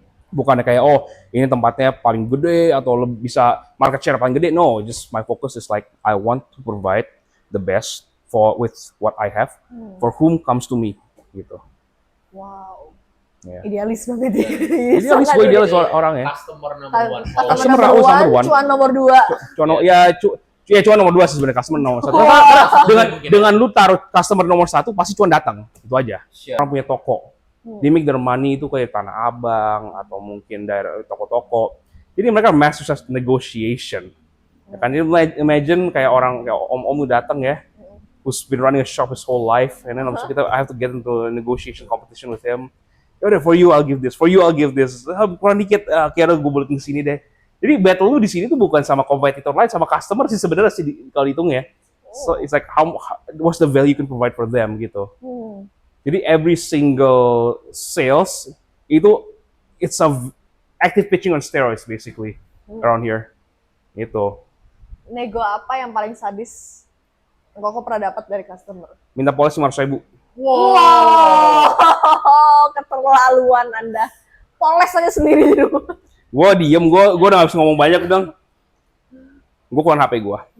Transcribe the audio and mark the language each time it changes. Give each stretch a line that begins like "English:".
Indonesian: Bukannya kayak ini tempatnya paling gede atau bisa market share paling gede.
English: No, just my focus is like I want to provide the best with what I have for whom comes to me gitu. Wow.
Indonesian: Ya. Idealis banget ya. Idealis, gue idealis orang ya.
English: Customer number one. Customer Customer number number one, one.
Indonesian: cuan nomor 2. Cuan nomor 2 sih sebenarnya, customer nomor 1.
English: Wow.
Indonesian: Karena dengan lu taruh customer nomor 1 pasti cuan datang. Itu aja.
English: Sure.
Indonesian: Orang punya toko.
English: They make their money
Indonesian: itu kayak Tanah Abang atau mungkin daerah toko-toko. Jadi mereka master negotiation. Ya kan, imagine kayak orang kayak om-om datang ya,
English: who's been running a shop his whole life, and then I have to get into a negotiation competition with him. Yaudah, for you I'll give this, for you I'll give this.
Indonesian: Kurang dikit, kira gue balik ke sini deh. Jadi battle lu di sini tuh bukan sama kompetitor lain, sama customer sih sebenarnya sih kalau hitung ya.
English: So it's like what's the value you can provide for them gitu. Jadi every single sales itu it's a active pitching on steroids basically around here.
Indonesian: Itu. Nego apa yang paling sadis Koko pernah dapat dari customer? Minta poles 500.000. Wow, keterlaluan Anda. Poles aja sendiri di rumah. Gue diem, gue udah gak bisa ngomong banyak dong. Gue keluar HP gue.